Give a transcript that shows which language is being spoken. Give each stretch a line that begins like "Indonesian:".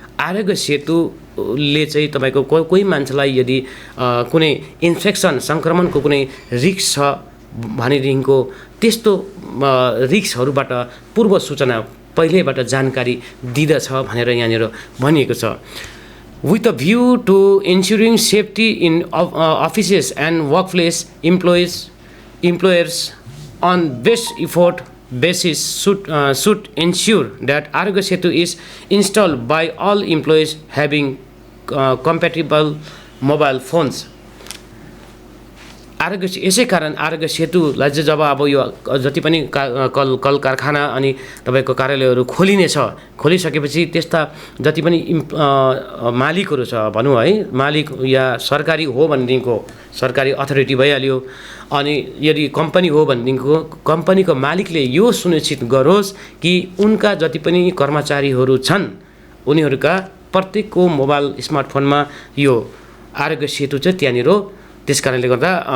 Nepali: आरोग्य सेतुले चाहिँ तपाईँको कोही मान्छेलाई यदि कुनै इन्फेक्सन सङ्क्रमणको कुनै रिस्क छ भनेदेखिको त्यस्तो रिस्कहरूबाट पूर्व सूचना पहिल्यैबाट जानकारी दिँदछ भनेर यहाँनिर भनिएको छ।
English: With a view to ensuring safety in offices and workplace employers on best effort basis should ensure that Arogya Setu is installed by all employees having compatible mobile phones।
Nepali: यसै कारण आरोग्य सेतुलाई चाहिँ जब अब यो जति पनि कल कारखाना अनि तपाईँको कार्यालयहरू खोलिसकेपछि त्यस्ता जति पनि मालिकहरू छ भनौँ है, मालिक या सरकारी हो भनेदेखिको सरकारी अथोरिटी भइहाल्यो, अनि यदि कम्पनी हो भनेदेखिको कम्पनीको मालिकले यो सुनिश्चित गरोस् कि उनका जति पनि कर्मचारीहरू छन् उनीहरूका प्रत्येकको मोबाइल स्मार्टफोनमा यो आरोग्य सेतु चाहिँ त्यहाँनिर त्यस कारणले गर्दा